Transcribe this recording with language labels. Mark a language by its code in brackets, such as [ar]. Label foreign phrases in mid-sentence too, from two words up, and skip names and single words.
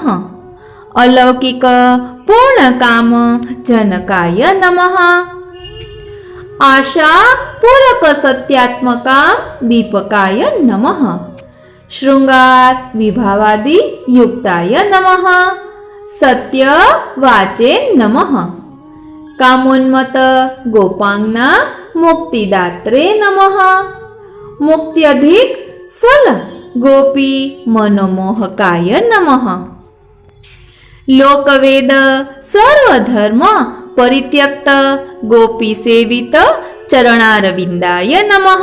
[sa] અલૌકિક પૂર્ણકામ જનકાય નમઃ. આશા પૂરક સત્યાત્મકામ દીપકાય નમઃ. શૃંગાર વિભાવાદિ યુક્તાય નમઃ. સત્ય વાચે નમઃ. कामोन्मत गोपांगना मुक्तिदात्रे नमः। मुक्त्यधिक फल गोपी मनोमोहकाय नमः। लोकवेद सर्वधर्म परित्यक्त गोपी सेवित चरणारविंदाय नमः।